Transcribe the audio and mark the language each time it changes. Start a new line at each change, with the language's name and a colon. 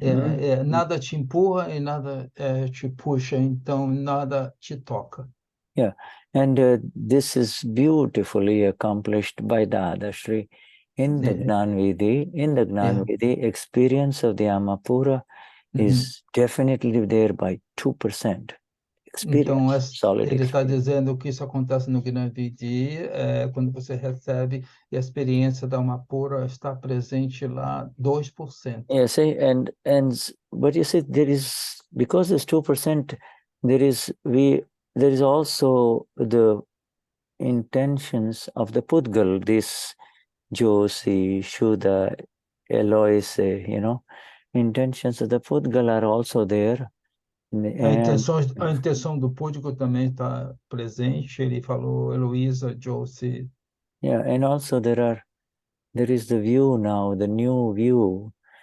Portuguese: Nada te empurra e nada te puxa, então nada te toca.
English: Yeah, and this is beautifully accomplished by Dadashri in the Gnani. In the Gnani, experience of the Amapura is definitely there by 2%.
Portuguese: Então, ele está dizendo que isso acontece no Gnani, quando você recebe e a experiência da Amapura está presente lá 2%.
English: Yeah, see, but you see, there is, because it's 2%, there is also the intentions of the Pudgal, this Josi, Shuddha, Eloise, intentions of the Pudgal are also there.
Portuguese: A intenção do Púdico também está presente. Ele falou Heloísa, Josie.
English: Yeah, and also there is the view now, the new view.